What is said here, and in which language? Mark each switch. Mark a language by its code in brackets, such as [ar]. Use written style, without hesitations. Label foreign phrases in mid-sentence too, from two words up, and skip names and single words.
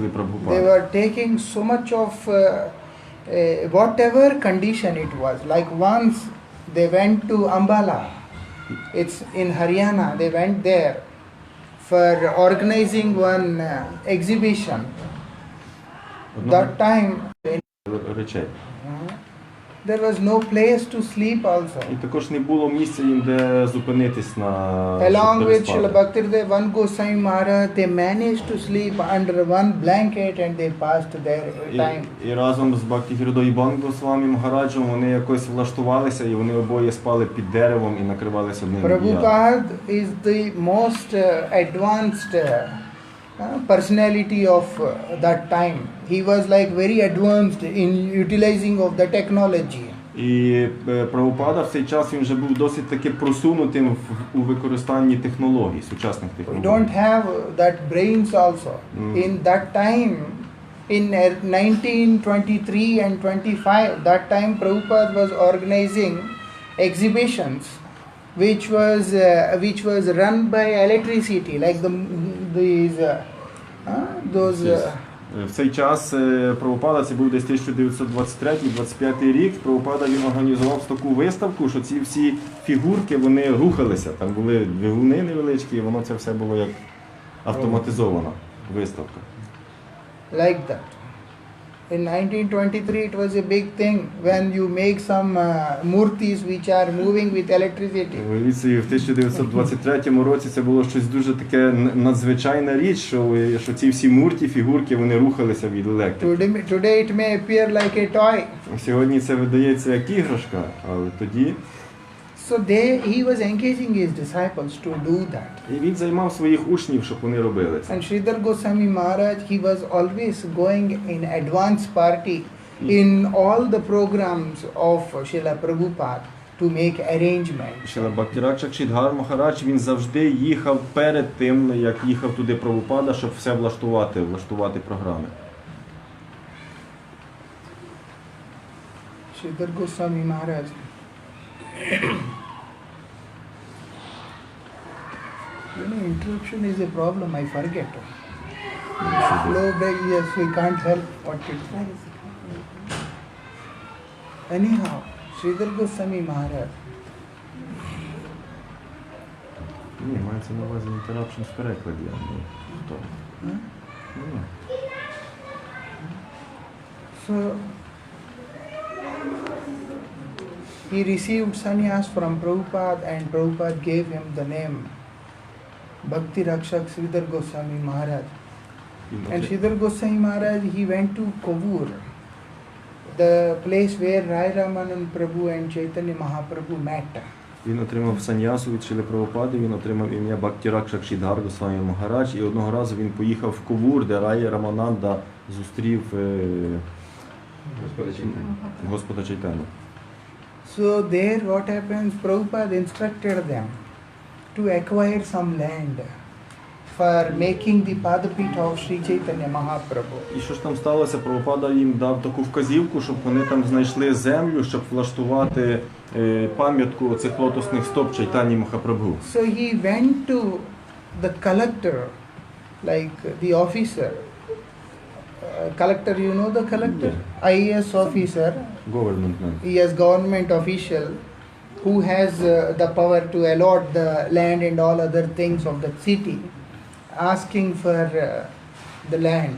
[en] They [uk] Прабхупади. [en] were taking so much of whatever condition it was. Like once they went to Ambala, it's in Haryana, they went there for organizing one exhibition. That time [uk] Речей. [en] there was no place to sleep also. [uk] І також не було місця їм, де зупинитись на [en] Along with [uk] щоб [en] Srila [uk] переспати. [en] Bhaktivedanta Van Goswami Maharaj, they managed to sleep under one blanket and they passed their time. [uk] І разом з Бхактігіродо і Бан Госвамі Махараджем вони якось влаштувалися, і вони обоє спали під деревом і накривалися одним одіялом. [en] Prabhupada is the most advanced personality of that time. He was like very advanced in utilizing of the technology. [uk] І Прабхупада в цей час він вже був досить таки просунутим у використанні технологій, сучасних [en] We [uk] технологій. [en] don't have that brains also. In that time, in 1923 and 25, that time Prabhupada was organizing exhibitions which was run by electricity, like [uk] В цей час Прабхупада, це був десь 1923-25 рік, Прабхупада він організував таку виставку, що ці всі фігурки, вони рухалися, там були двигуни невеличкі, і воно це все було як автоматизована виставка. [en] like that. In 1923, it was a big thing when you make some murtis which are moving with electricity. [uk] В 1923 році це було щось дуже таке надзвичайна річ, що ці всі мурті, фігурки, вони рухалися від електрики. [en] Today it may appear like a toy. [uk] Сьогодні це видається як іграшка, але тоді... [en] So he was engaging his disciples to do that. [uk] І він займав своїх учнів, щоб вони робили це. [en] And Sridhar Goswami Maharaj, he was always going in advance party in all the programs of Srila Prabhupada to make arrangements. [uk] Шріла Бхактіракша Кшідгар Махарадж, він завжди їхав перед тим, як їхав туди Прабхупада, щоб все влаштувати програми. [en] Sridhar Goswami Maharaj. Interruption is a problem, I forget. Slow break, yes, we can't help what it is. Anyhow, Sridhar Goswami Maharaj. [uk] Ні, мається на увазі interruption в перекладі, а не в тому. Ні. [en] So, he received sannyas from Prabhupada and Prabhupada gave him the name Bhakti Rakshak Sridhar Goswami Maharaj. And Sridhar Goswami Maharaj, he went to Kovur, the place where Rai Ramanand Prabhu and Chaitanya Mahaprabhu met. [uk] Він отримав саньясу від Шріли Прабхупади, він отримав ім'я Бхактіракша Кшідгар Госвамі Махарадж, і одного разу він поїхав в Ковур, де Рай Рамананда зустрів Господа Чайтаню. [en] So there what happens, Prabhupada instructed them to acquire some land for making the Padapita of Sri Chaitanya Mahaprabhu. [uk] І що ж там сталося? Прабхупада їм дав таку вказівку, щоб вони там знайшли землю, щоб влаштувати пам'ятку цих лотосних стоп Чайтані Махапрабху. [en] So he went to the collector, like the officer. Collector, you know the collector? IAS officer. Government man. Yes, government official who has the power to allot the land and all other things of the city, asking for the land.